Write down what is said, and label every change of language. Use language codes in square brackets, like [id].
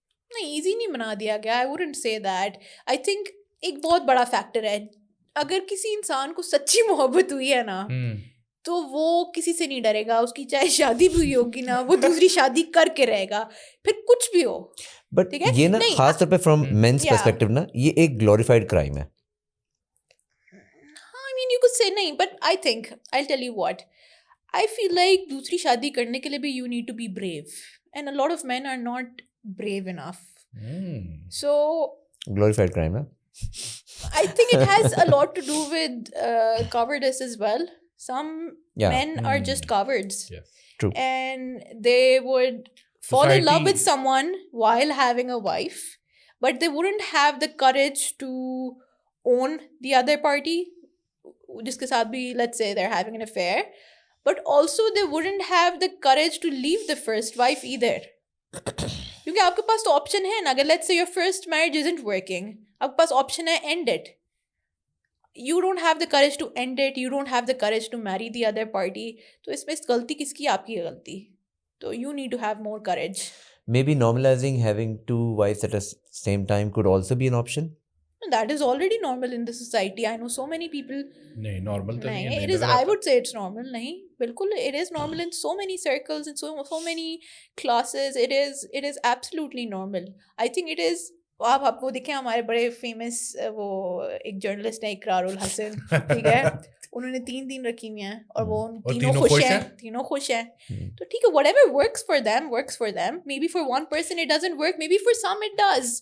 [ur] نہیں, ایزی نہیں بنا دیا گیا, [en] I wouldn't say that. I think [ur] ایک بہت بڑا فیکٹر ہے, اگر کسی انسان کو سچی محبت ہوئی ہے نا تو وہ کسی سے نہیں ڈرے گا, اس کی چاہے شادی بھی ہوئی ہوگی نا, وہ دوسری شادی کر کے رہے گا, پھر کچھ بھی ہو. بٹ یہ نا خاص طور پہ [en] from men's perspective [ur] نا, یہ ایک گلوریفائڈ کرائم ہے. [en] I mean you could say [ur] نہیں, [en] but I think I'll tell you what, I feel like [ur] دوسری شادی کرنے کے لیے بھی [en] you need to be brave, and a lot of men are not brave enough. So glorified crime ہے. I think it has a lot to do with cowardice as well. Some men are just cowards. Yes. True. And they would fall in love with someone while having a wife, but they wouldn't have the courage to own the other party, [ur] جس کے ساتھ بھی [en] let's say they're having an affair, but also they wouldn't have the courage to leave the first wife either. [ur] کیونکہ آپ کے پاس تو option ہے نا, اگر [en] let's say your first marriage isn't working, [ur] آپ کے پاس آپشن ہے end it. [en] you don't have the courage to end it, you don't have the courage to marry the other party. [ur] تو اس میں غلطی کس کی؟ آپ کی غلطی. [en] تو you need to have more courage. Maybe normalizing having two wives at the same time could also be an option. That is already normal in the society. I know so many people. [ur] نہیں normal تو نہیں نہیں, ہے. [en] it is, I would say it's normal. [ur] نہیں بالکل, [en] it is normal in so many circles, in so many classes. It is absolutely normal. I think it is. [ur] آپ وہ دیکھیں ہمارے بڑے فیمس وہ ایک جرنلسٹ ہیں اقرار الحسن, ٹھیک ہے, انہوں نے 3 رکھی ہوئی ہیں اور وہ تینوں خوش ہیں. تو ٹھیک ہے, [en] whatever works for them. Maybe for one person it doesn't work, maybe for some it does.